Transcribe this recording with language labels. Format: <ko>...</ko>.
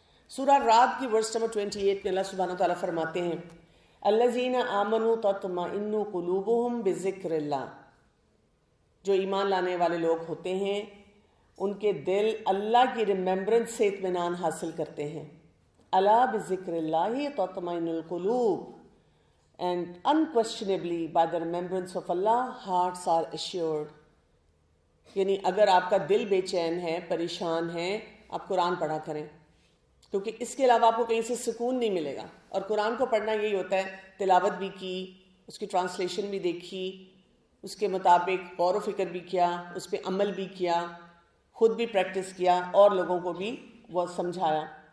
<ur>سورہ رعد کی verse number 28 میں اللہ سبحانہ وتعالیٰ فرماتے ہیں</ur> <ar>الذین آمنوا تطمئن قلوبهم بذکر اللہ.</ar> <ur>جو ایمان لانے والے لوگ ہوتے ہیں ان کے دل اللہ کی ریممبرنس سے اطمینان حاصل کرتے ہیں.</ur> <ar>الا بذکر اللہ تطمئن القلوب.</ar> <en>And unquestionably by the remembrance of Allah hearts are assured.</en> <ur>یعنی اگر آپ کا دل بے چین ہے، پریشان ہے، آپ قرآن پڑھا کریں، کیونکہ اس کے علاوہ آپ کو کہیں سے سکون نہیں ملے گا. اور قرآن کو پڑھنا یہی ہوتا ہے، تلاوت بھی کی، اس کی ٹرانسلیشن بھی دیکھی، اس کے مطابق غور و فکر بھی کیا، اس پہ عمل بھی کیا، خود بھی پریکٹس کیا اور لوگوں کو بھی وہ سمجھایا.</ur>